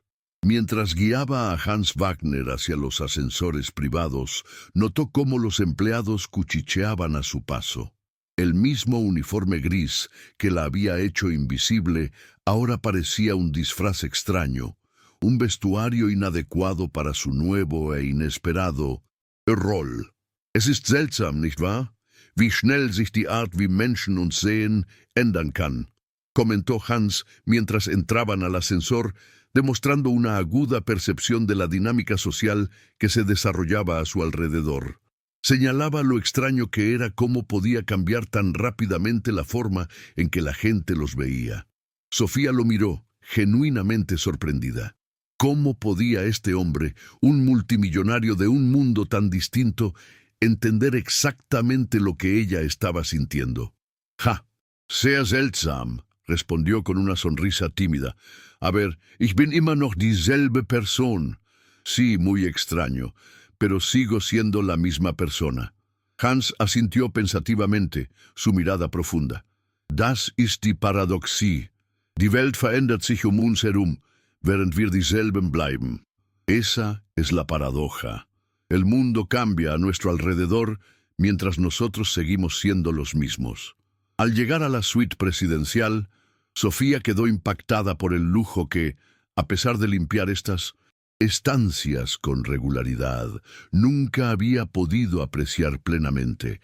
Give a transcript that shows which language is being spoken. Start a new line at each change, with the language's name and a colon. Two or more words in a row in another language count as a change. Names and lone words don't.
Spanish: Mientras guiaba a Hans Wagner hacia los ascensores privados, notó cómo los empleados cuchicheaban a su paso. El mismo uniforme gris que la había hecho invisible ahora parecía un disfraz extraño, un vestuario inadecuado para su nuevo e inesperado rol.
German: Es ist seltsam, nicht wahr? Wie schnell sich die Art, wie Menschen uns sehen, ändern kann,
Spanish: comentó Hans mientras entraban al ascensor, demostrando una aguda percepción de la dinámica social que se desarrollaba a su alrededor. Señalaba lo extraño que era cómo podía cambiar tan rápidamente la forma en que la gente los veía. Sofía lo miró, genuinamente sorprendida. ¿Cómo podía este hombre, un multimillonario de un mundo tan distinto, entender exactamente lo que ella estaba sintiendo?
German: «Ja, sehr seltsam»,
Spanish: respondió con una sonrisa tímida. «A ver,
German: ich bin immer noch dieselbe Person».
Spanish: «Sí, muy extraño, pero sigo siendo la misma persona». Hans asintió pensativamente, su mirada profunda.
German: «Das ist die Paradoxie. Die Welt verändert sich um uns herum, während wir dieselben bleiben».
Spanish: Esa es la paradoja. El mundo cambia a nuestro alrededor mientras nosotros seguimos siendo los mismos. Al llegar a la suite presidencial, Sofía quedó impactada por el lujo que, a pesar de limpiar estas estancias con regularidad, nunca había podido apreciar plenamente.